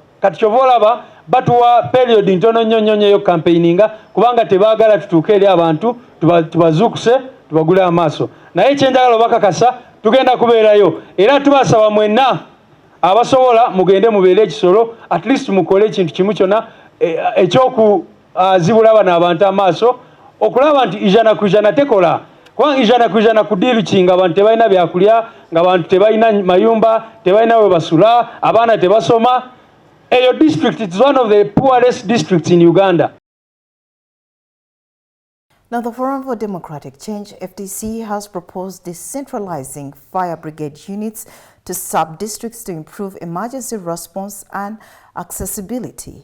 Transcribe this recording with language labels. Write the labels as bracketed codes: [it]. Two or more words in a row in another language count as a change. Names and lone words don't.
[lg] Kati kyova olaba batuwa period ntono nnyo eyo campaigninga kubanga tebaagala tutuuke eri abantu tubazuukuse tubagule amaaso. Naye kyenjagala obakakasa tugenda kubeerayo era tubasaba mwenna abasobola mugende mubeere ekisolo [en] at least [lg] mukole ekintu kimu kyonna ekyokuzibula bano abantu amaaso okulaba nti ijana ku ijana tekola. Kubanga ijana ku ijana kudirukinga abantu tebalina byakulya ng'abantu tebalina mayumba tebalina we basula abaana tebasoma. [en] Eyo district is one of the poorest districts in Uganda. Now, the Forum for Democratic Change, FDC, has proposed decentralizing fire brigade units to sub-districts to improve emergency response and accessibility.